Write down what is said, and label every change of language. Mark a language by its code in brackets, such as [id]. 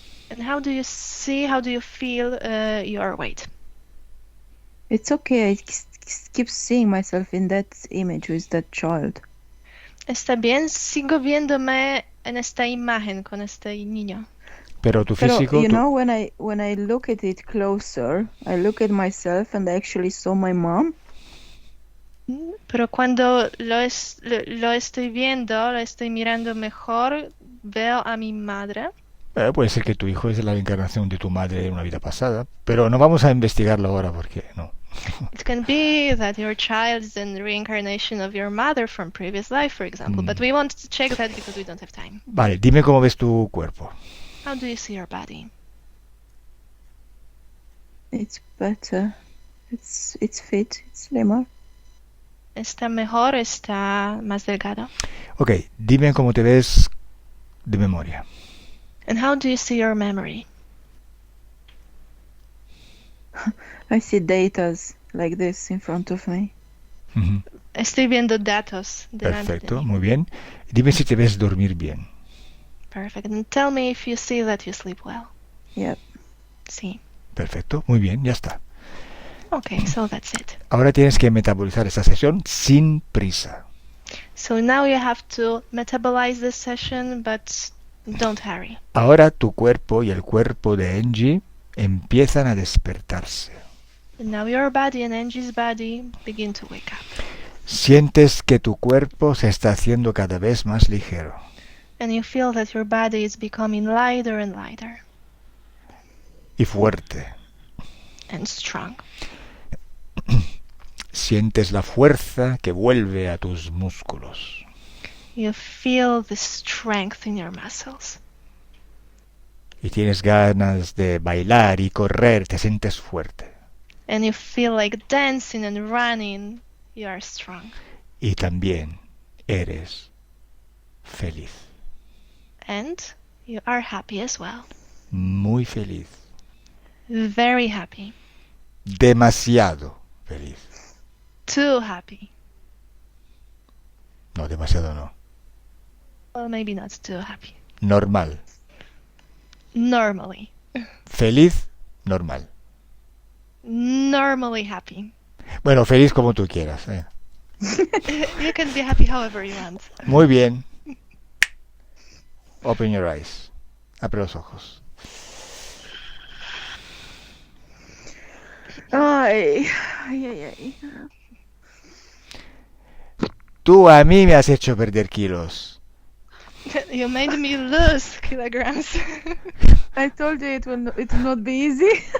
[en] And how do you feel your weight? It's okay. I keep seeing myself in that image with that child. [es] Está bien, sigo viéndome en esta imagen con este niño. Pero tu Pero, físico... [en] you know, when I look at it closer, I look at myself and I actually saw my mom. [es] Pero cuando lo estoy viendo, lo estoy mirando mejor, veo a mi madre. puede ser que tu hijo es la reencarnación de tu madre en una vida pasada, pero no vamos a investigarlo ahora porque no. [en] It can be that your child is a reincarnation of your mother from previous life, for example, but we want to check that because we don't have time. [es] Vale, dime cómo ves tu cuerpo. [en] How do you see your body? It's better. It's fit. It's slimmer. [es] ¿Está mejor? ¿Está más delgado? Ok, dime cómo te ves de memoria. [en] And how do you see your memory? I see datas like this in front of me. Ujú. [es] Estoy viendo datos delante de Perfecto, mí. muy bien. Dime si te ves dormir bien. [en] Perfect. And tell me if you see that you sleep well. Yep. [es] Sí. Perfecto, muy bien, ya está. [en] Okay, so that's it. [es] Ahora tienes que metabolizar esta sesión sin prisa. [en] So now you have to metabolize this session, but don't hurry. [es] Ahora tu cuerpo y el cuerpo de Angie empiezan a despertarse. [en] And now your body and Angie's body begin to wake up. [es] Sientes que tu cuerpo se está haciendo cada vez más ligero. [en] And you feel that your body is becoming lighter and lighter [es] Y fuerte. [en] and strong. [es] Sientes la fuerza que vuelve a tus músculos. [en] You feel the strength in your muscles. [es] Y tienes ganas de bailar y correr, te sientes fuerte. [en] And you feel like dancing and running. You are strong. [es] Y también eres feliz. [en] And you are happy as well. [es] Muy feliz. [en] Very happy. [es] Demasiado feliz. [en] Too happy. [es] No, demasiado no. [en] Well, maybe not too happy. [es] Normal. [en] Normally. [es] Feliz, normal. [en] Normally happy. [es] Bueno, feliz como tú quieras. [en] You can be happy however you want. [es] Muy bien. [en] Open your eyes. [es] Abre los ojos. Ay, ay, ay, ay. Tú a mí me has hecho perder kilos. [en] You made me lose kilograms. I told you it will not be easy.